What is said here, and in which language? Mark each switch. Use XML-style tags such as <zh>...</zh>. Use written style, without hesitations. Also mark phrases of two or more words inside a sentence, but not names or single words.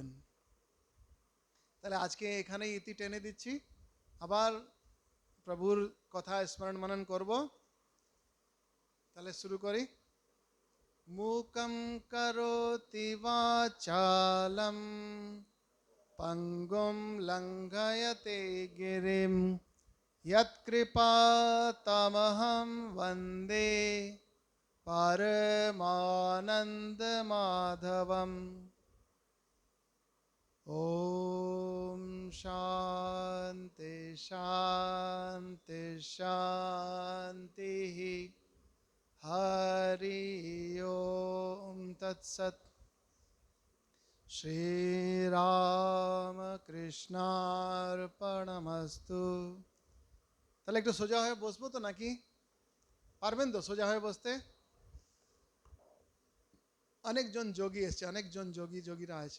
<bn>তাহলে আজকে এখানেই ইতি টেনে দিচ্ছি, আবার প্রভুর কথা স্মরণ মনন করব। তাহলে শুরু করি।</bn> <sa>মূকং করোতি বাচালম পঙ্গুম লঙ্ঘয়তে গিরিম यत्कृपातमहं वन्दे परमानन्दमाधवम्। ॐ शान्ति शान्ति शान्तिः। हरि ओम तत्सत्। শ্রীরামকৃষ্ণার্পণমস্তু।</sa> <bn>তাহলে একটু সোজা হয়ে বসবো তো নাকি? পারবেন তো সোজা হয়ে বসতে? অনেকজন যোগী এসছে, অনেকজন যোগীরা আছে।</bn>